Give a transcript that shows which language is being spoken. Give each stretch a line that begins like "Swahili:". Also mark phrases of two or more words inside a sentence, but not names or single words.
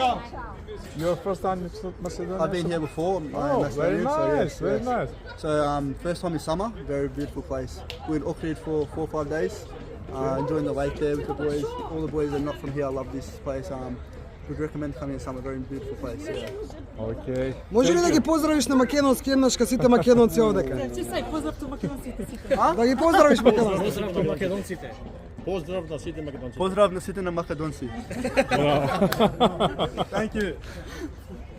English: Your first time in Macedonia? I've been here before. Oh, very nice, very nice. So first time in summer, very beautiful place. We're in Auckland for 4 or 5 days, enjoying the lake there with the boys. All the boys are not from here, I love this place. Would recommend coming in summer, very beautiful place. Yeah. Okay.
Macedonian: Може ли да ги поздравиш на македонски еднаш ка сите македонци овдека? Поздрав до македонците сите. Да ги поздравиш македонски. Поздрав до македонците. Поздрав на сите македонци. Поздрав на сите на македонци.
English: Thank you.